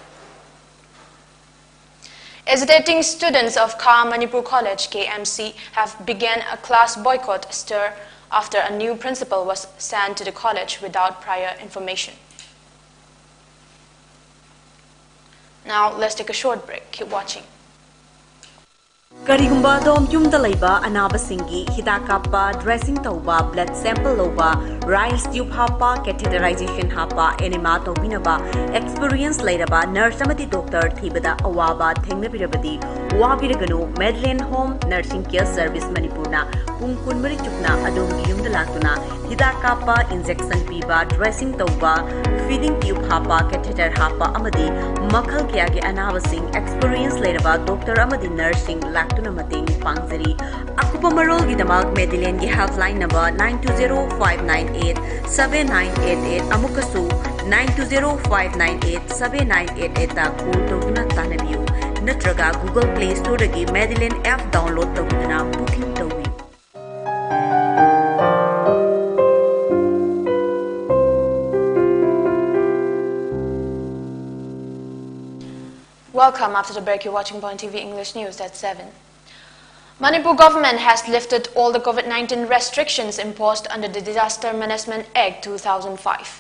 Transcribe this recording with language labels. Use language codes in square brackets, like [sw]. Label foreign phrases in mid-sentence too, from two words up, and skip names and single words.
[en] Hesitating students of Kha Manipur College, KMC, have begun a class boycott stir after a new principal was sent to the college without prior information. Now, let's take a short break. Keep watching. [mni] Karigumba dom yumda laiba anabasingi hidak kappa dressing tauba [en] blood sample [mni] loba [en] rise tube [mni] hapa, catheterization hapa, enema tobinaba, experience laidaba, nurse amati doctor thibada awaba thengnabirabadi, wabiraganu Medlin Home Nursing Care Service Manipurna, Pungkunmari chukna adom giyum dalatuna, hida kapa, injection piba, dressing tauba, [en] feeding tube [mni] hapa, catheter hapa amadi, makhal kya ge anavasing experience laidaba, doctor amadi nursing laktuna mating pangzari. Akupa marol gidamak Medlin gi [en] helpline number [mni] 920-598-7988 amukasu 920-598-7988 ta call tawduna tanabiyu natraga Google Play Store dagi Medlin [en] app download [mni] tawduna booking tawi. [en] Welcome. After the break, you're watching Point TV English News at 7. Manipur government has lifted all the COVID-19 restrictions imposed under the Disaster Management Act 2005.